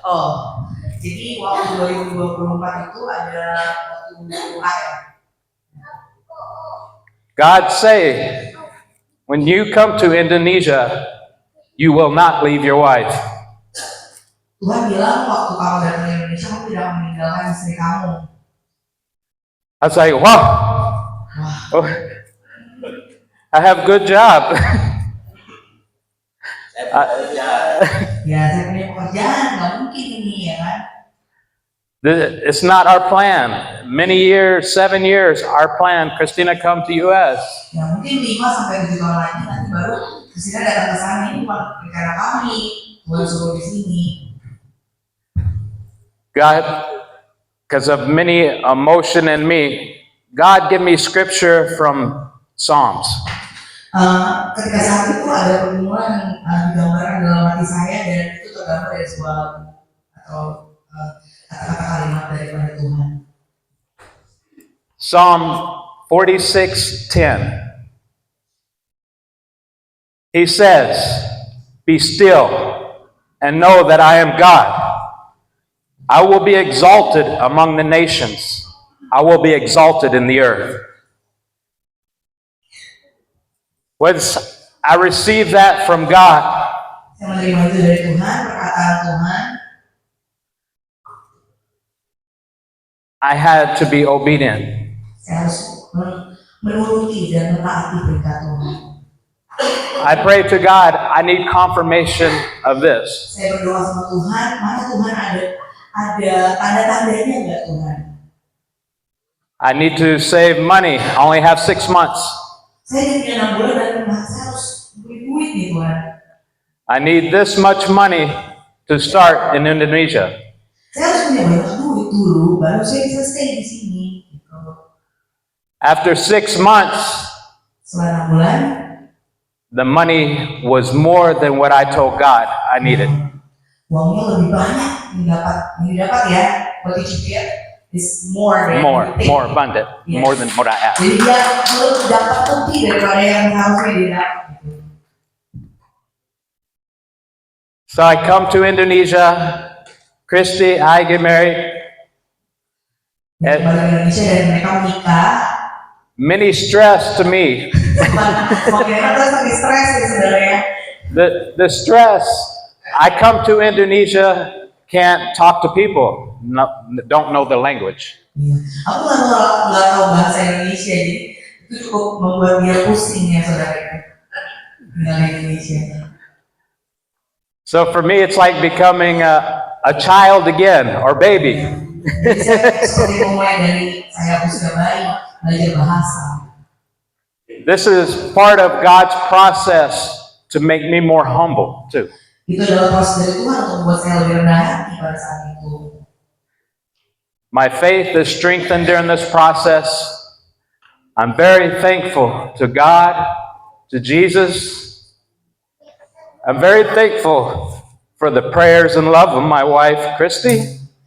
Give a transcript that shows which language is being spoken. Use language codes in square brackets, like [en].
[id] Oh, jadi waktu 2024 itu ada waktu doa. [en] God say, when you come to Indonesia, you will not leave your wife. [id] Tuhan bilang waktu kamu datang ke Indonesia, kamu tidak meninggalkan istri kamu. [en] I was like, wow, oh, I have good job. [id] Ya, saya punya pekerjaan, nggak mungkin ini ya kan. [en] It's not our plan. Many years, 7 years, our plan, Christina come to U.S. [id] Ya mungkin 5-7 tahun lagi nanti baru Kristina datang ke sana, ini bukan rencana kami, Tuhan suruh di sini. [en] God, because of many emotion in me, God give me scripture from Psalms. [id] Ketika saat itu ada pertemuan yang digambarkan dalam hati saya dan itu tergambar dari sebuah lagu atau kata-kata kalimat daripada Tuhan. [en] Psalm 46:10. He says, "Be still and know that I am God. I will be exalted among the nations. I will be exalted in the earth." I received that from God. [id] Saya menerima itu dari Tuhan, perkataan Tuhan. [en] I had to be obedient. [id] Saya harus menuruti dan mentaati perintah Tuhan. [en] I pray to God, I need confirmation of this. [id] Saya berdoa sama Tuhan, mana Tuhan ada tanda-tandanya enggak Tuhan? [en] I need to save money. I only have 6 months. [id] Saya jadi 6 bulan dan saya harus beri duit nih Tuhan. [en] I need this much money to start in Indonesia. [id] Saya harus punya banyak duit dulu baru saya bisa stay di sini. Gitu. [en] After 6 months, [id] Setelah 6 bulan, [en] the money was more than what I told God I needed. [id] uangnya lebih banyak yang didapat ya. [en] What did you get is more than you think. More abundant, Yes. more than what I asked. [id] Jadi dia dapat lebih daripada yang harusnya dia dapat. Gitu. [en] So I come to Indonesia. Christy, I get married. [id] Dan kembali ke Indonesia dan mereka menikah. [en] Many stress to me. [id] Semakin lama terus makin stres ya sebenarnya. [en] The stress. I come to Indonesia, can't talk to people, don't know the language. [id] Iya. Aku nggak tahu bahasa Indonesia, jadi itu cukup membuat dia pusing ya saudara. Tinggal di Indonesia. [en] So for me, it's like becoming a child again or baby. [id] Jadi saya seperti memulai dari saya usia bayi belajar bahasa. [en] This is part of God's process to make me more humble too. [id] Itu adalah proses dari Tuhan untuk membuat saya lebih rendah hati pada saat itu. [en] My faith is strengthened during this process. I'm very thankful to God, to Jesus. I'm very thankful for the prayers and love of my wife, Christy.